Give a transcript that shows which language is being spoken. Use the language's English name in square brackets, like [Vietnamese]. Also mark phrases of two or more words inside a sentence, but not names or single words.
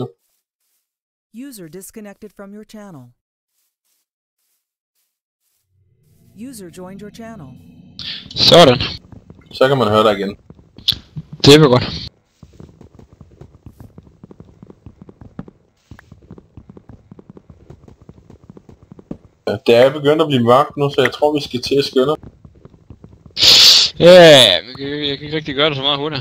[English] User disconnected from your channel. User joined your channel. [Danish] Sådan. Så kan man høre dig igen. Det er godt. Det er begyndt at blive mørkt nu, så jeg tror, vi skal til at skynde. Ja, jeg kan ikke rigtig gøre det så meget hurtigt.